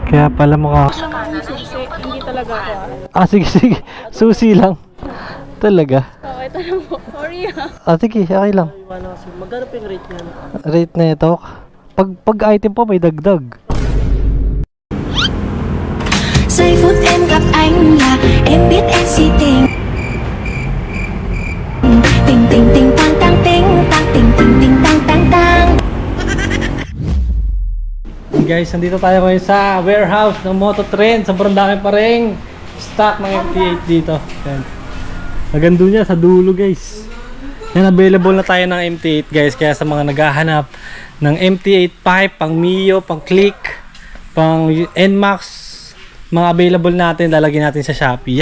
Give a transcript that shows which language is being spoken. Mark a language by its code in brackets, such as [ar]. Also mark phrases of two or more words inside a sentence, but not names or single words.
[tl] Kaya pala mukha. Hindi talaga ako Sige, sige. Susi lang. Talaga. Okay, ito lang po. Sorry Sige, okay lang. Magkano pa yung rate niyan? Rate na ito. Pag item po may dagdag. [vi] Giây phút em gặp anh là em biết em si tình. Tình tình tình tang tang ting tang ting ting ting tang tang tang. [tl] Guys, nandito tayo ngayon sa warehouse ng Mototrend. Sobrang dami pa rin stock ng MT8 dito. Yan. Maganda niya sa dulo, guys. Yan, available na tayo ng MT8, guys. Kaya sa mga naghahanap ng MT8 pipe, pang Mio, pang Click, pang NMAX, mga available natin, lalagyan natin sa Shopee.